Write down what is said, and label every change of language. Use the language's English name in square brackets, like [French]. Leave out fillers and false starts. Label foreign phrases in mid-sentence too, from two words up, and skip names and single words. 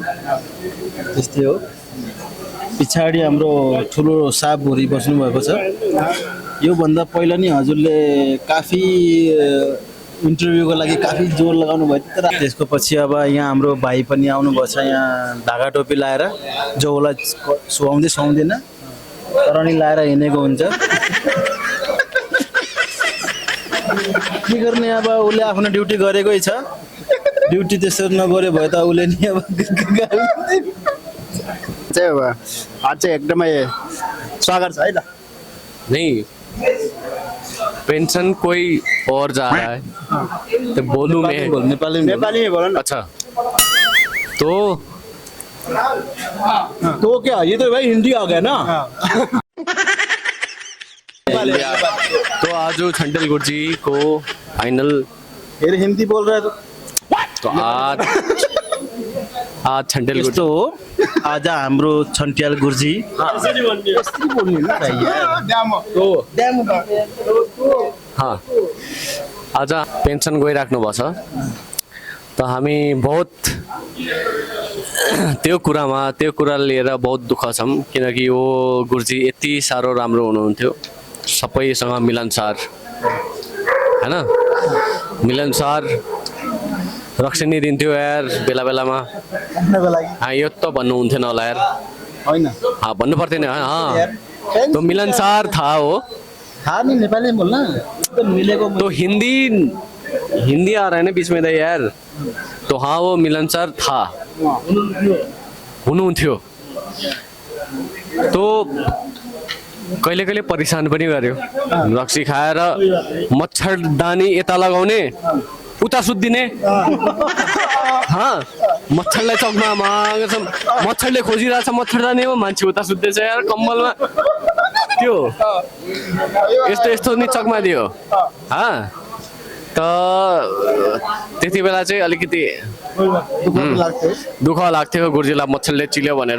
[Nepali] त्यस्तै हो पछाडि हाम्रो ठुलो साहबहरू बस्नुभएको छ योभन्दा पहिला नि हजुरले काफी इन्टरभ्यूको लागि काफी जोर लगाउनु भयो तर त्यसको पछि अब यहाँ हाम्रो भाइ पनि आउनुभएको छ यहाँ ढाका टोपी लाएर जो उसलाई सुहाउँदैन तर नि लाएर हिँडेको हुन्छ के गर्ने अब उसले आफ्नो ड्युटी गरेकै छ ड्युटी त्यसरी नगर्यो भए त उसले नि अब चाहिँ आज चाहिँ एकदमै स्वागत छ है त [Hindi] नहीं पेंशन कोई और जा रहा है तो बोलूं मैं नेपाली में बोलो न अच्छा तो तो क्या ये तो भाई हिंदी आ गया ना तो आज छंटल गुरुजी को फाइनल फिर हिंदी बोल रहा है तो आज छंटल गुरुजी [Nepali] तो आज हाम्रो छन्ट्याल गुरुजी हाँ आज पेन्सन गइराख्नु भएको छ त हामी बहुत त्यो कुरा लिएर बहुत दुःख छौँ किनकि यो गुरुजी यति साह्रो राम्रो हुनुहुन्थ्यो सबैसँग मिलनसार होइन मिलनसार रक्सिनी दिन्थ्यो यार बेला बेलामा खानको लागि यो त भन्नुहुन्थेन होला यार होइन भन्नु पर्थेन यार [Hindi] तो मिलनसार था वो थाहा नहीं नेपाली में बोलना तो मिलेको तो हिंदी आ रहा है ना बीच में तो यार तो हाँ वो मिलनसार था [Nepali] हुनुहुन्थ्यो तो कहिले कहिले परेशान पनि गर्यो रक्सी खाएर मच्छरदानी यता लगाउने उता सुत्दिने मच्छरलाई चकमा मच्छरले खोजिरहेछ मच्छरदानीमा मान्छे उता सुत्दैछ यार कम्बलमा त्यो यस्तो यस्तो नि चकमा दियो त त्यति बेला चाहिँ अलिकति दुःख लाग्थ्यो गुरुजीलाई मच्छरले चिल्यो भनेर